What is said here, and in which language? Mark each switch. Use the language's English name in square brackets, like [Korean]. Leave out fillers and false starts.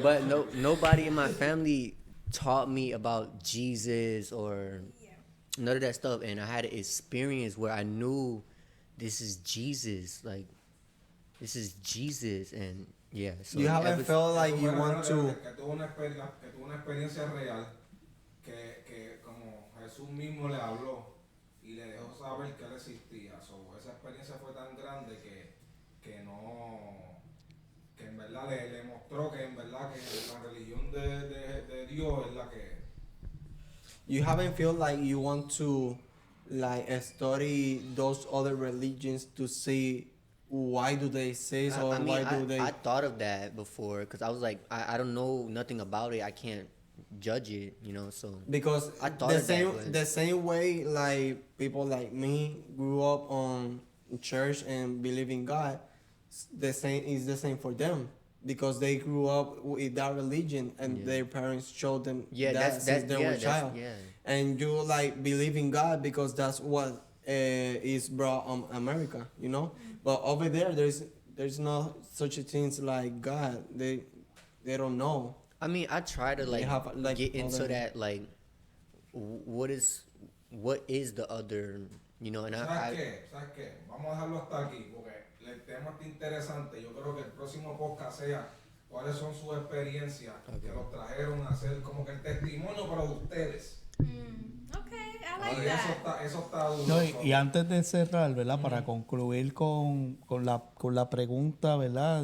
[English] But nobody in my family taught me about Jesus or none of that stuff, and I had an experience where I knew this is Jesus, like this is Jesus, and yeah. So you haven't felt like you want to. [Spanish] Que tuvo una experiencia real, que como Jesús mismo le habló y le dejó saber que él existía. So, esa experiencia fue tan grande que en verdad le mostró que en verdad que la religión de Dios es la que. [English] You haven't felt like you want to study those other religions to see why do they say so, why do they. I thought of that before because I was like, I don't know nothing about it. I can't judge it, so. Because I thought the of that, same but- the same way like people like me grew up on church and believe in God, the same for them. Because they grew up with that religion and their parents showed them that since they were child. And you believe in God because that's what is brought America, But over there, there's no such a things like God. They don't know. I mean, I try to have, get into other- that what is the other, and [Spanish] ¿Sabes qué? Vamos a dejarlo hasta aquí porque el tema está interesante. Yo creo que el próximo podcast sea cuáles son sus experiencias que los trajeron a hacer como que el testimonio para ustedes. [English] Okay, I like [Spanish] Y [English] that. [Spanish] eso está duro. No, y antes de cerrar, ¿verdad? Para concluir con la pregunta, ¿verdad?